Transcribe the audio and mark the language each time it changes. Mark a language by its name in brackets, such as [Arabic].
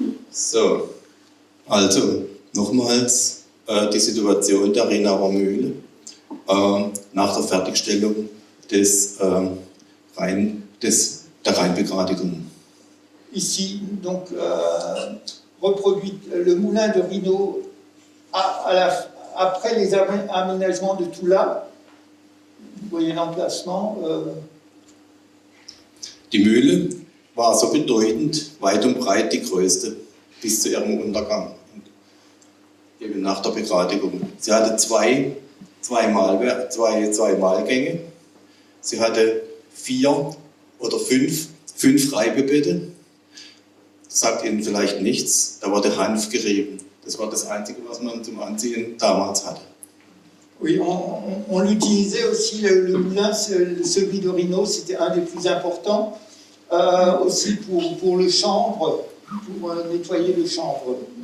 [German] So, also nochmals die Situation der Rhinauer Mühle nach der Fertigstellung der Rheinbegradigung. [French] Ici, donc, reproduit le moulin de Rhino après les aménagements de Toula. Vous voyez l'emplacement. [German] Die Mühle war so bedeutend, weit und breit die größte, bis zu ihrem Untergang, eben nach der Begradigung. Sie hatte zwei Mahlgänge, sie hatte 4 oder 5 Reibebette. Das sagt Ihnen vielleicht nichts, da wurde Hanf gerieben. Das war das Einzige, was man zum Anziehen damals hatte. [French] Oui, on l'utilisait aussi, le moulin, celui de Rhino, c'était un des plus importants, aussi pour le chanvre, pour nettoyer le chanvre.